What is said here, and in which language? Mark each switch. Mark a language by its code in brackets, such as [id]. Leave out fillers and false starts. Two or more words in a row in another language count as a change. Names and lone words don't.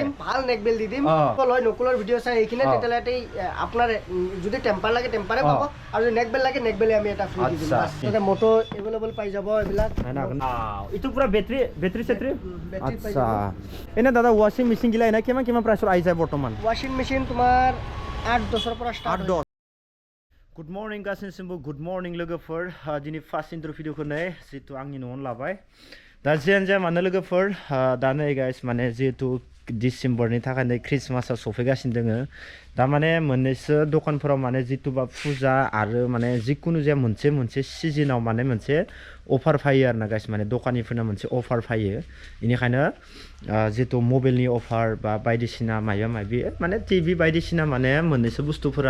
[as] ভাল নেকবেল দি দিম কলয় নকুলৰ ভিডিও চাই এইখিনি তেতিয়ালে আপোনাৰ যদি টেম্পাৰ লাগে টেম্পাৰে পাব আৰু যদি নেকবেল লাগে নেকবেলে আমি এটা ফ্ৰী দিম তাতে মোটো এভেইলেবল পাই যাব এইবিলাক ইটো পুৰা বেটাৰি সেট্ৰি আচ্ছা এনে দাদা [en] washing machine [as] গিলা এনে কিমান প্ৰাইছৰ আহি যায় বৰ্তমান [en] washing machine [as] তোমাৰ 8-10 পৰা ষ্টাৰ্ট [brx] 8-10 [en] Good morning [brx] गासिबो [en] good morning [brx] लोगोफोर दिनै [en] first intro [brx] भिडिअखौ नै जितु आंनि न'आवनो लाबाय दा जियानो जाया मानो लोगोफोर दा नै गाइस माने जितु डिसेम्बरनि थाखाय क्रिसमासआ सफैगासिनो दोङो दा माने मोननैसो दखानफोराव माने जितुबा फुजा आरो माने जिकुनु जाया मोनसे सिजनाव माने मोनसे अफार फायो आरो ना गाइस माने दखानिफोरना मोनसे अफार फायो बेनिखायनो जितु मबाइलनि अफार बा बायदिसिना माबा माने टिभि बायदिसिना माने मोननैसो बुस्थुफोरा